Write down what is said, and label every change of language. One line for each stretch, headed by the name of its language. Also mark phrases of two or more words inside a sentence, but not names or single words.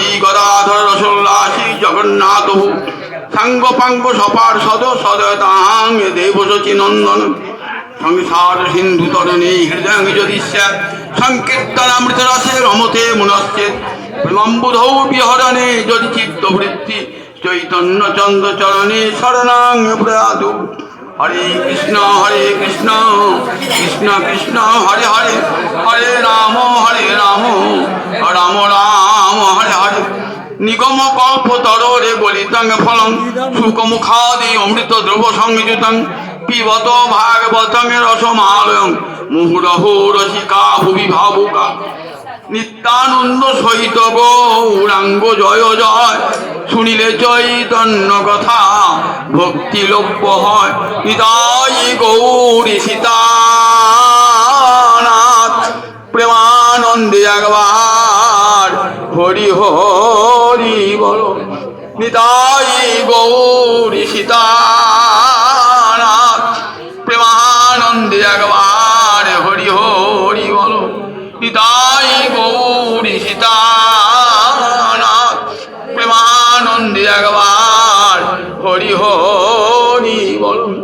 Sanskrit: গদাধর রসোল্লাসী জগন্নাথ সাঙ্গ পাঙ্গ সপার সদ সদয়তাং দেবশচী নন্দন সংসার সিন্ধু তরণী হৃদয়ং যদি স্যাৎ সংকীর্তনামৃত রসে রমতে মনশ্চেৎ প্রেমম্বুধৌ বিহরণে যদি চিত্তবৃত্তি চৈতন্য চন্দ্র চরণে শরণাং প্রয়াতু হরে কৃষ্ণ কৃষ্ণ কৃষ্ণ হরে হরে হরে রাম রাম রাম হরে হরে নিগম কল্পতরে গলিতং ফলং শুকমুখাদি অমৃত দ্রব সংযুতং পিবত ভাগবতং রসমালয়ং মুহুরহু রসিকা ভুবি ভাবুকা
Bangla: নিত্যানন্দ সহিত গৌরাঙ্গ জয় জয় শুনিলে চৈতন্য কথা ভক্তি লভ্য হয় নিতাই গৌরী সীতানাথ প্রেমানন্দে একবার হরি হরি বল নিতাই গৌরী সীতানাথ প্রেমানন্দে একবার হরি হরি বল নিতাই গৌরী সীতানাথ প্রেমানন্দে একবার হরি হরি বল